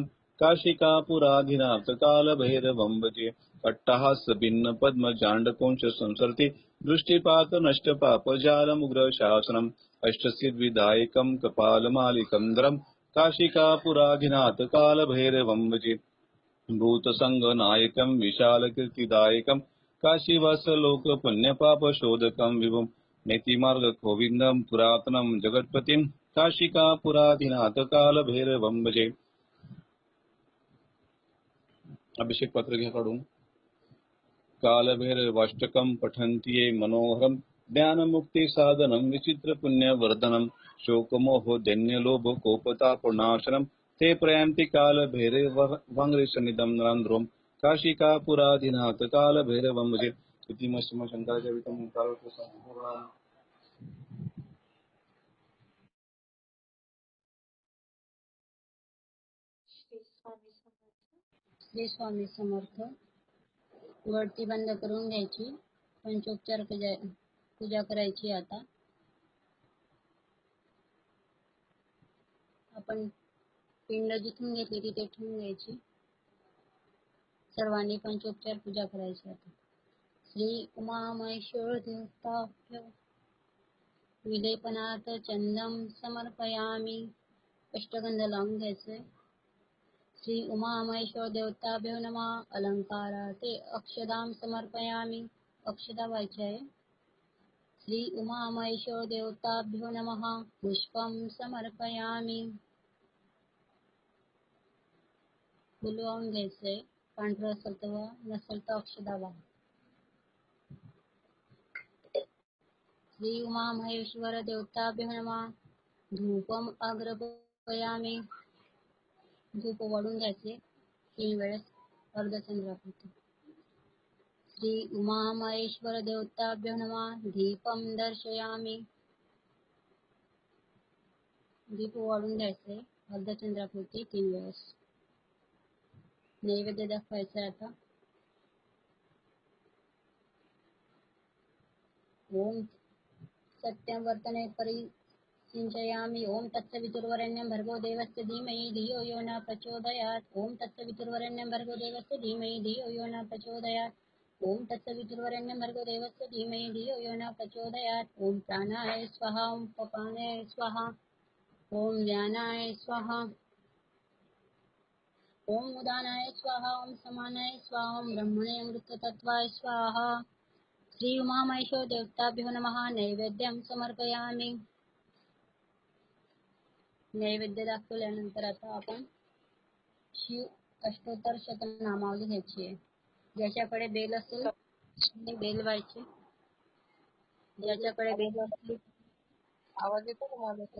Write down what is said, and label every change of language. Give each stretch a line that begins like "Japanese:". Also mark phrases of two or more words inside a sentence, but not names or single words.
Sanskrit: काशिकापुराधिनाथ कालभैरवं भजे अट्टहासभिन्न पद्मजाण्डकोंश संसर्ति दृष्टिपात नष्टपापजालमुग्रशासनम् अष्टसिद्धिविदायकं कपालमालिकं काशिकापुराधिनाथ कालभैरवं भजे भूतसङ्गनायकं विशालकीर्तिदायकं काशीवासलोकपुण्यपापशोधकं विभुं नेतिमार्गगोविन्दं पुरातनं जगत्पतिं काशिकापुराधिनाथ कालभैरवं भजे.
Marathi: अभिषेक पत्र घ्या काढून.
Sanskrit: कालभैरवाष्टकं पठन्ति ये मनोहरं ज्ञानमुक्तिसाधनं विचित्रपुण्यवर्धनं शोकमोहदैन्यलोभकोपतापनाशनं ते प्रयान्ति कालभैरवं नरेन्द्रं काशिकापुराधिनाथ कालभैरवं भजे. इति शंकराचार्यं कालसम्पूर्णम्.
Marathi: श्री स्वामी समर्थ. गळती बंद करून घ्यायची. पंचोपचार पूजा करायची. आता आपण पिंड जिथून घेतली तिथे ठेवून घ्यायची. सर्वांनी पंचोपचार पूजा करायची.
Sanskrit: आता श्री उमा महेश्वर देवताभ्यो विलेपनाथ चंदम समर्पयामी.
Marathi: अष्टगंध लावून घ्यायचे.
Sanskrit: श्री उमा महेश्वर देवताभ्यो नमः. अलंकाराते अक्षदां समर्पयामी.
Marathi: अक्षदा व्हायची आहे.
Sanskrit: श्री उमा महेश्वर देवताभ्यो नमः. पुष्पं समर्पयामी.
Marathi: फुल वाहून घ्यायचंय. पांढरं असेल तर नसेल तर अक्षदा वाहा.
Sanskrit: श्री उमा महेश्वर देवताभ्यो नमः. धूपम अग्रपयामी.
Marathi: धूप वाढून घ्यायचे 3 वेळेस अर्धचंद्राकृती.
Sanskrit: श्री उमा महेश्वर देवताभ्यो नमः. दीपम दर्शयामी.
Marathi: दीप वाढून घ्यायचे अर्धचंद्राकृती 3 वेळेस. नैवेद्य दाखवायचा आता.
Sanskrit: ओम सत्यं वर्तने परिसिंचयामि. ओम तत्सवितुर्वरेण्यं भर्गो देवस्य धीमहि धियो यो न प्रचोदयात्. ओम तत्सवितुर्वरेण्यं भर्गो देवस्य धीमहि धियो यो न प्रचोदयात्. ओम तत्सवितुर्वरेण्यं भर्गो देवस्य धीमहि धियो यो न प्रचोदयात्. ओम प्राणाय स्वाहा. ओम पपानाय स्वाहा. ओम ज्ञानाय स्वाहा. ओम उदानाय स्वाहा. ओम समानाय स्वाहा. ओम ब्रह्मणे अमृततत्वाय स्वाहा. श्री उमा महेश्वर देवताभ्यो नमः. नैवेद्यं समर्पयामि.
Marathi: नैवेद्य दाखवल्यानंतर आता आपण शिव अष्टोत्तर शतनामावली घ्यायची आहे. ज्याच्याकडे बेल असेल त्याने बेल व्हायची. ज्याच्याकडे बेल असेल. आवाज येतो का माझा काही?